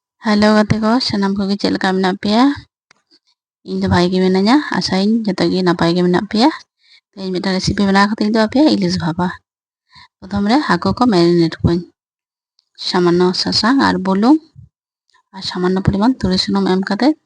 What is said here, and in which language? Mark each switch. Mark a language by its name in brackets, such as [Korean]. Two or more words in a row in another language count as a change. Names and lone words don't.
[Santali] हेलो गाते को सानाम को चेक लेका मेना पेया इन दो भाई के मेनाया आशाइन जतो गे नापाय गे मेना पेया तेज मिटा रेसिपी बना खाते दो पेया इलिस भापा प्रथम रे हाको को मैरिनेट कोइन सामान्य सासांग और बुलुंग और सामान्य परिमाण तुरी सुनुम एम काते